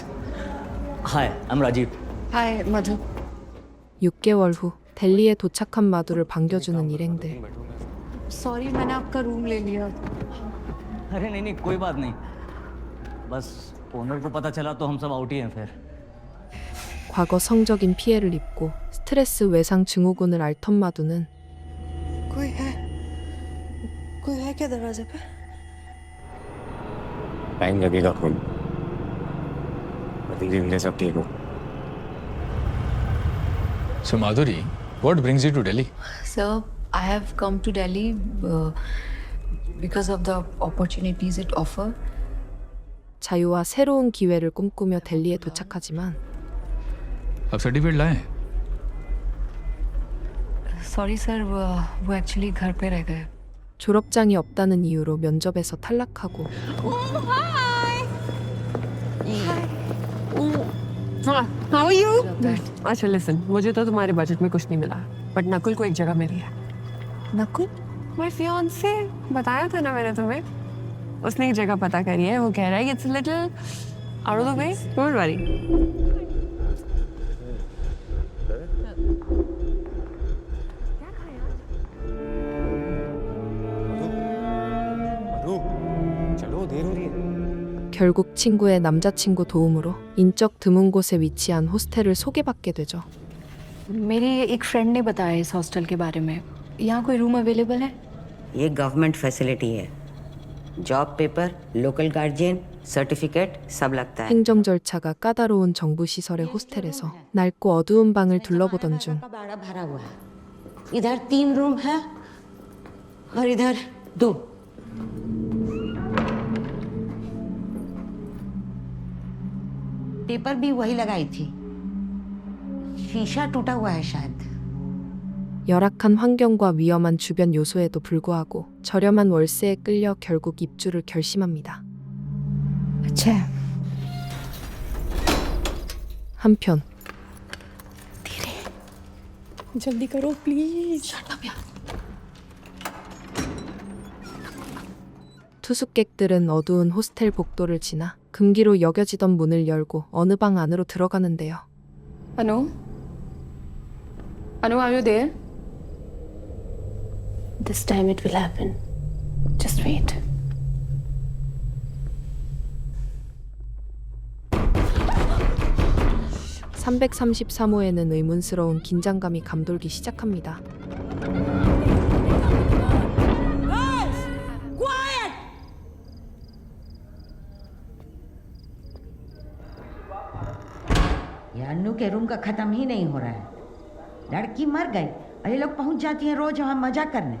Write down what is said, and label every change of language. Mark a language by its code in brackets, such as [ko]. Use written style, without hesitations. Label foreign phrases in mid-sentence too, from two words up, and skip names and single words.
[en] Hi I am Rajeev. हाय मधु। [ko] 6개월 후 델리에 도착한 마두를 반겨주는 일행들. [hi] सॉरी मैंने आपका रूम ले लिया। अरे नहीं कोई बात नहीं, बस ओनर को पता चला तो हम सब आउट ही हैं फिर। [ko] 과거 성적인 피해를 입고 스트레스 외상 증후군을 앓던 마두는 [hi] कोई है क्या दरवाजे पे? टाइम लगेगा खून, धीरे धीरे सब ठीक हो। [en] So Madhuri, what brings you to Delhi? Sir, I have come to Delhi because of the opportunities it offers. [ko] 자유와 새로운 기회를 꿈꾸며 델리에 도착하지만 [hi] अब सर्टिफिकेट लाए हैं? [en] Sorry sir, [hi] वो actually घर पे रह गए. [ko] 졸업장이 없다는 이유로 면접에서 탈락하고 [en] How are you? [hi] अच्छा listen, मुझे तो तुम्हारे बजट में कुछ नहीं मिला, बट नकुल को एक जगह मिली है। नकुल? [en] My fiance, [hi] बताया था ना मैंने तुम्हें। उसने एक जगह पता करी है, वो कह रहा है [en] it's a little out of the way. Don't worry. [hi] चलो देर हो रही है। [ko] 결국 친구의 남자친구 도움으로 인적 드문 곳에 위치한 호스텔을 소개받게 되죠. [hi] मेरी एक फ्रेंड ने बताया इस हॉस्टल के बारे में. यहाँ कोई [en] room available [hi] है? ये गवर्नमेंट फैसिलिटी है। [en] job paper, local guardian, [hi] सर्टिफिकेट सब लगता है। [ko] 행정 절차가 까다로운 정부 시설의 호스텔에서 낡고 어두운 방을 둘러보던 중 [hi] बाड़ा भरा हुआ है। इधर 3 रूम है और इधर 2। पेपर भी वही लगाई थी। शीशा टूटा हुआ है शायद। [ko] 열악한 환경과 위험한 주변 요소에도 불구하고 저렴한 월세에 끌려 결국 입주를 결심합니다. [hi] अच्छा है. [ko] 한편 [hi] जल्दी करो प्लीज। [ko] 투숙객들은 어두운 호스텔 복도를 지나 금기로 여겨지던 문을 열고 어느 방 안으로 들어가는데요. [hi] अनु, [en] are you there? This time it will happen. Just wait. [ko] (333호에는) 의문스러운 긴장감이 감돌기 시작합니다. [hi] ये अन्नू के रूम का खत्म ही नहीं हो रहा है। लड़की मर गई और ये लोग पहुंच जाती हैं रोज वहां मजा करने।